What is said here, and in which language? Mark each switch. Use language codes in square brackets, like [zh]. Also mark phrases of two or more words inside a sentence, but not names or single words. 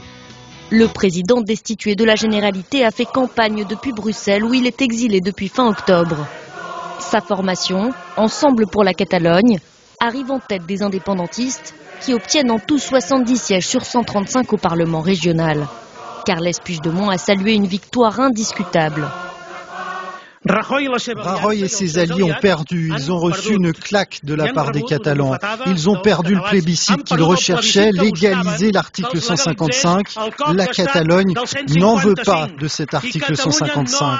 [fr] Le président destitué de la Généralité a fait campagne depuis Bruxelles où il est exilé depuis fin octobre. Sa formation, Ensemble pour la Catalogne, arrive en tête des indépendantistes qui obtiennent en tout 70 sièges sur 135 au Parlement régional. Carles Puigdemont a salué une victoire indiscutable. Rajoy et ses alliés ont perdu. Ils ont reçu une claque de la part des Catalans. Ils ont perdu le plébiscite qu'ils recherchaient, légaliser l'article 155. La Catalogne n'en veut pas de cet article 155.